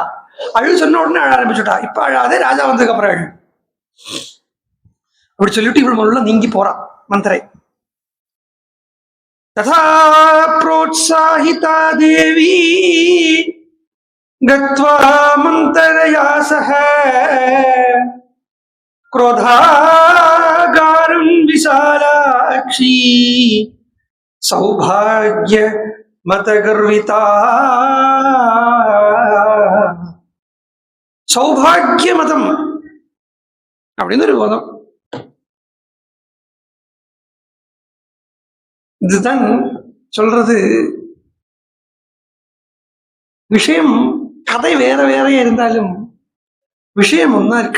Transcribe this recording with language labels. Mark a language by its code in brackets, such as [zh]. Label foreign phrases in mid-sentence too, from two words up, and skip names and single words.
[ta] அழு சொன்ன உடனே அழ ஆரம்பிச்சுட்டா. இப்ப அழாதே, ராஜா வந்ததுக்கு அப்புறம் அழு அப்படி சொல்லிட்டு இவள் முதல்ல நீங்கி போறான் மந்திரை. [sa] तथा प्रोत्साहिता देवी गत्वा मन्थरया सह क्रोधागारं विशालाक्षी सौभाग्य मतगर्विता [ta] சௌபாகிய மதம் அப்படின்னு ஒரு மதம். இதுதான் சொல்றது. விஷயம் கதை வேற வேறையா இருந்தாலும் விஷயம் ஒன்னா இருக்கு.